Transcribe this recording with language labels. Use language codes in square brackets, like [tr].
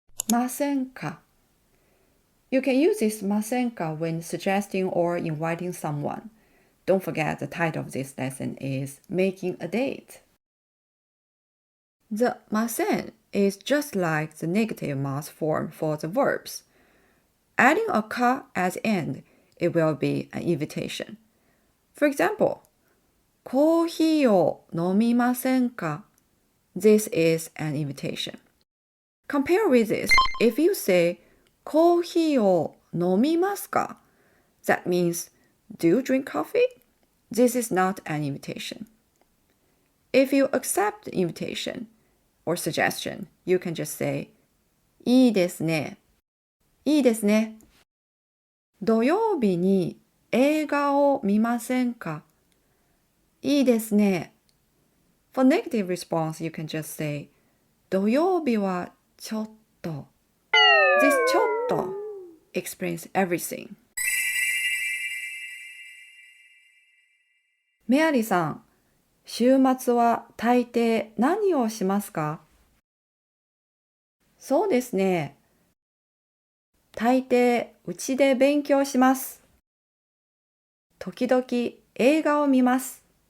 [en] ませんか?You can use this ませんか when suggesting or inviting someone. Don't forget the title of this lesson is Making a Date. The ません is just like the negative mass form for the verbs. Adding a ka at the end, it will be an invitation. For example, [ja] コーヒーを飲みませんか? [en] This is an invitation. Compare with this. If you say [ja] コーヒーを飲みますか? [en] That means, do you drink coffee? This is not an invitation. If you accept the invitation or suggestion, you can just say [ja] いいですね。いいですね。土曜日に映画を見ませんか? いいですね。 [en] For negative response, you can just say [ja] 土曜日はちょっと. [en] This ちょっと explains everything. [ja] メアリーさん、週末は大抵何をしますか? そうですね。大抵うちで勉強します。時々映画を見ます。